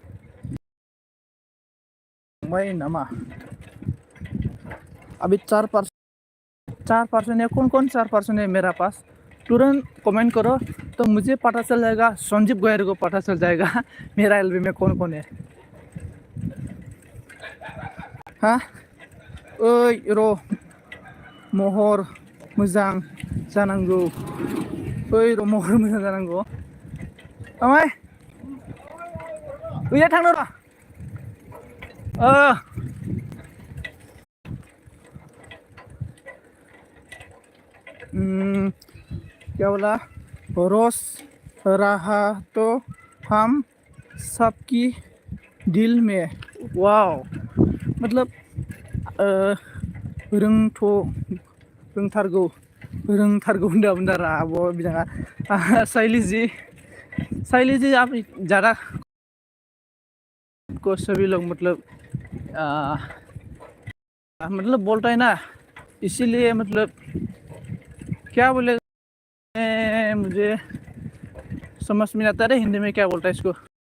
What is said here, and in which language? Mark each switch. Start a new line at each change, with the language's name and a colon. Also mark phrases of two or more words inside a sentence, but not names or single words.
Hindi: मैं नमा अभी 4% है कौन 4% है मेरा पास तुरंत कमेंट करो तो मुझे पता चल जाएगा संजीव गोयर को पता चल जाएगा मेरा एलबी में कौन कौन है
Bodo: हाँ ओइ रो महर मोजां जानांगौ ओइ र महर मोजां जानांगौ ओमफ्राय ओइया थांनो र
Hindi: क्या बोला रोज रहा तो हम सबकी दिल में वाव मतलब
Bodo: रोंथारगौ होनदों बुंदारा आब' बिथाङा
Hindi: साइली जी आप ज़्यादा को सभी लोग मतलब बोलता है ना इसीलिए मतलब क्या बोले मुझे समझ में आता है हिंदी में क्या बोलता है इसको